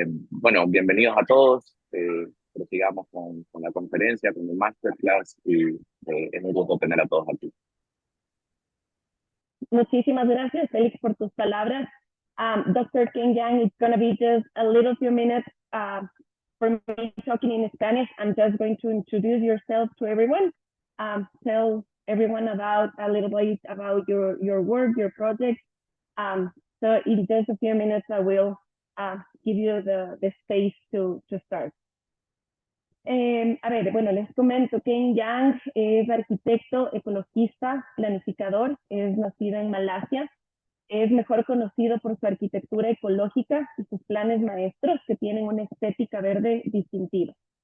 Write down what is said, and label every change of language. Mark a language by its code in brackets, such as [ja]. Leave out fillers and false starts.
[es] Bueno, bienvenidos a todos. Prosigamos con la conferencia, con el masterclass, y es un gusto tener a todos aquí. Muchísimas gracias, Félix, por tus palabras. [en] Dr. Yeang, it's going to be just a little few minutes for me talking in Spanish. I'm just going to introduce yourself to everyone. Tell everyone a little bit about your work, your project. So in just a few minutes, I will give you the space to start. [es] A ver, bueno, les comento que Yeang es arquitecto, ecologista, planificador, es nacido en Malasia, es mejor conocido por su arquitectura ecológica y sus planes maestros que tienen una estética verde distintiva.